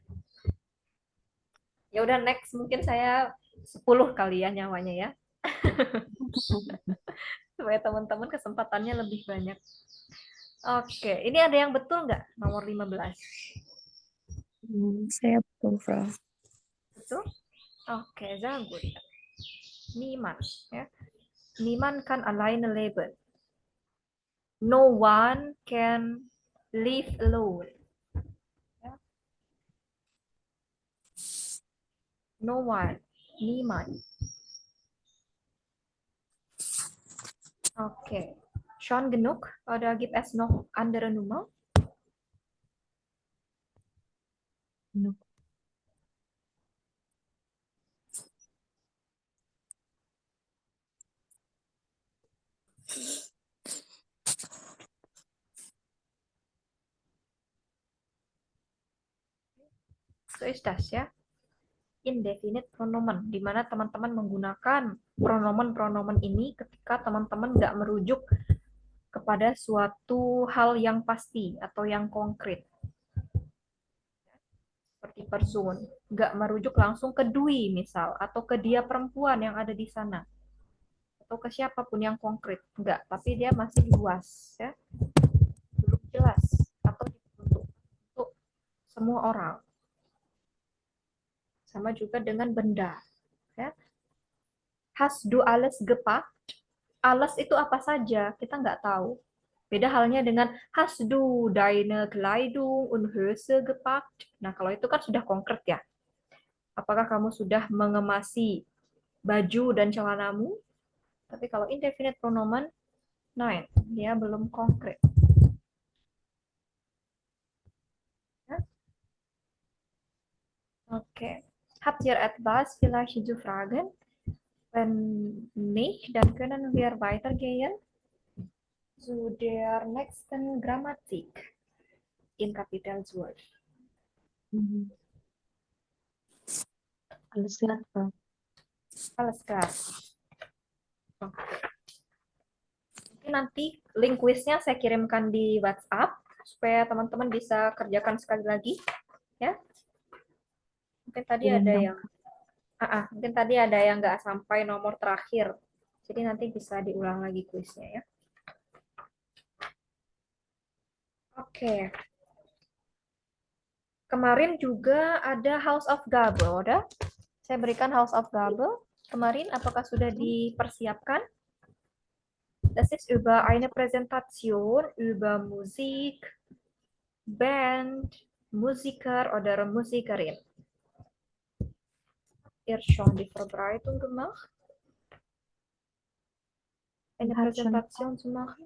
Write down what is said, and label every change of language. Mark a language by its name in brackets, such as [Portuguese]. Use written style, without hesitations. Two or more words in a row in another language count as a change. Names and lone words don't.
[Indonesian] Ya udah next mungkin saya 10 kali ya nyawanya ya. Supaya teman-teman kesempatannya lebih banyak. Oke, ini ada yang betul nggak nomor 15? Saya betul, Prof. Betul? Oke, [German] sehr gut. Niemand, ya. Niemand kann alleine leben. [English] No one can live alone. Ya. No one, [German] niemand. [Indonesian] Oke. [German] Schon genug? Oder gibt es noch andere Nummer? Genug. So ist das ya. Indefinite pronomen, [Indonesian] di mana teman-teman menggunakan pronomen-pronomen ini ketika teman-teman nggak merujuk kepada suatu hal yang pasti atau yang konkret. Seperti person, nggak merujuk langsung ke Dwi misal, atau ke dia perempuan yang ada di sana, atau ke siapapun yang konkret, nggak, tapi dia masih luas, ya, belum jelas, atau untuk semua orang. Sama juga dengan benda. Ya. [German] Hast du alles gepackt? [Indonesian] Alles itu apa saja? Kita nggak tahu. Beda halnya dengan [German] hast du deine Kleidung und Hose gepackt? [Indonesian] Nah, kalau itu kan sudah konkret ya. Apakah kamu sudah mengemasi baju dan celanamu? Tapi kalau [German] indefinite pronomen, [Indonesian] nein, dia belum konkret. Ya. Oke. [German] Habt ihr etwas vielleicht zu fragen? Wenn nicht, dann können wir weitergehen zu der nächsten Grammatik in Kapitel 12. Alles klar, Prof. Alles klar. [Indonesian] Oke. Mungkin nanti link kuisnya saya kirimkan di WhatsApp supaya teman-teman bisa kerjakan sekali lagi, ya. Mungkin tadi ada yang mungkin tadi ada yang nggak sampai nomor terakhir. Jadi nanti bisa diulang lagi kuisnya ya. Oke. Kemarin juga ada House of Gabe, udah? Saya berikan House of Gabe. Kemarin apakah sudah dipersiapkan? [German] Das ist über eine Präsentation über Musik, Band, Musiker oder Musikerin. Ihr schon die Vorbereitung gemacht? Eine Präsentation zu machen?